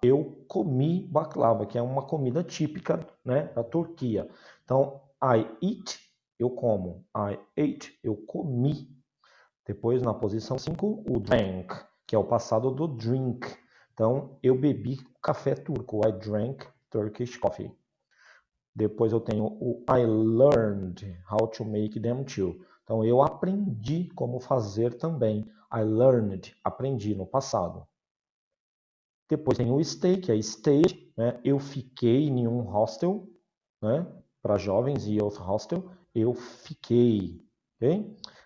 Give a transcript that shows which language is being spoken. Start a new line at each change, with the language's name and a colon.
Portuguese: Eu comi baklava, que é uma comida típica, né, da Turquia. Então,
English: I eat,
Portuguese: eu como.
English: I ate,
Portuguese: eu comi. Depois, na posição 5, o drank, que é o passado do drink. Então, eu bebi café turco.
English: I drank Turkish coffee.
Portuguese: Depois eu tenho o
English: I learned how to make them too.
Portuguese: Então, eu aprendi como fazer também.
English: I learned,
Portuguese: aprendi no passado. Depois tem o stay, que é stay, né? Eu fiquei em um hostel, né? Para jovens, youth hostel. Eu fiquei, ok?